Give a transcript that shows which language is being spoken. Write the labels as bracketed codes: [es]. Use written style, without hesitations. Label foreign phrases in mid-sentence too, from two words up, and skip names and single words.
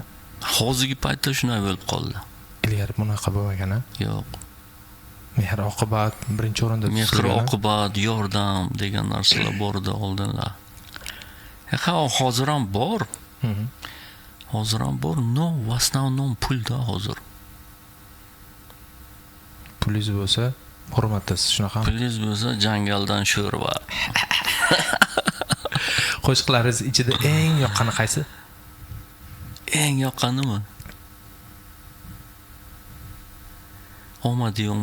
[uz] Hozirgi paytda shunday bo'lib qoldi. Ilgari bunaqa bo'lmagan-a? Yo'q. Mehr oqibat birinchi o'rinda turgan. Mehr oqibat, yordam degan narsalar bor edi oldinlar. Hozir ham bor. Hozir ham bor, no, [ru] в основном [uz] pulda hozir. Pulingiz bo'lsa, hurmatdasiz, shunaqa. Pulingiz bo'lsa, jangaldan sho'rva. Qo'shiqlaringiz ichida eng yoqqani qaysi? Eng yoqqanimi? Omadi.